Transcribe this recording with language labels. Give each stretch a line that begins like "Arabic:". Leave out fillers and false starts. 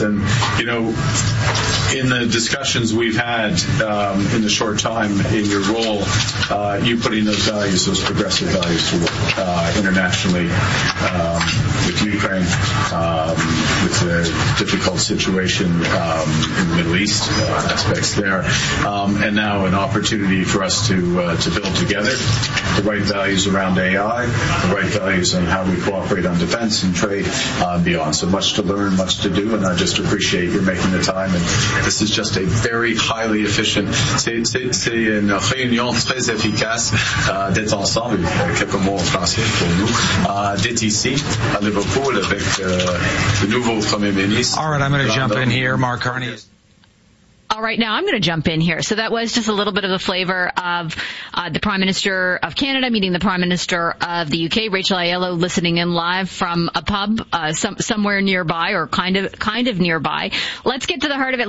English: And, you know, in the discussions we've had in the short time in your role, you putting those values, those progressive values, to work internationally with Ukraine, with the difficult situation in the Middle East, aspects there, and now an opportunity for us to build together the right values around AI, the right values on how we cooperate on defense and trade and beyond. So much to learn, much to do, and I just appreciate you making the time. And this is just a very highly efficient,
French: c'est une réunion très efficace d'être ensemble, quelques mots en français pour nous, d'être ici à Liverpool avec le nouveau Premier ministre.
English: All right, I'm going to jump in here, Mark Carney. Yes. All right, now I'm going to jump in here. So that was just a little bit of the flavor of the Prime Minister of Canada meeting the Prime Minister of the UK. Rachel Aiello listening in live from a pub somewhere nearby, or kind of nearby. Let's get to the heart of it.